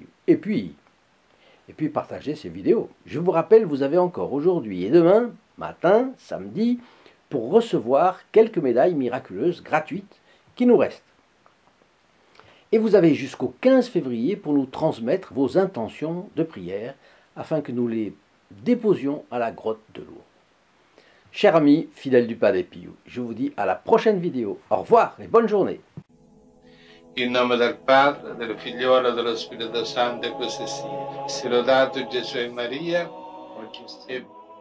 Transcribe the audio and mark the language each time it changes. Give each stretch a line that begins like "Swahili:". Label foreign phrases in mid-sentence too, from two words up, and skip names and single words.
French: Et puis partagez ces vidéos. Je vous rappelle, vous avez encore aujourd'hui et demain, matin, samedi, pour recevoir quelques médailles miraculeuses gratuites qui nous restent. Et vous avez jusqu'au 15 février pour nous transmettre vos intentions de prière afin que nous les déposions à la grotte de Lourdes. Chers amis fidèles du Padre Pio, je vous dis à la prochaine vidéo. Au revoir et bonne journée.
Italian: In nome del Padre, del Figliolo e dello Spirito Santo, e così sia. Sia lodato Gesù e Maria, oggi e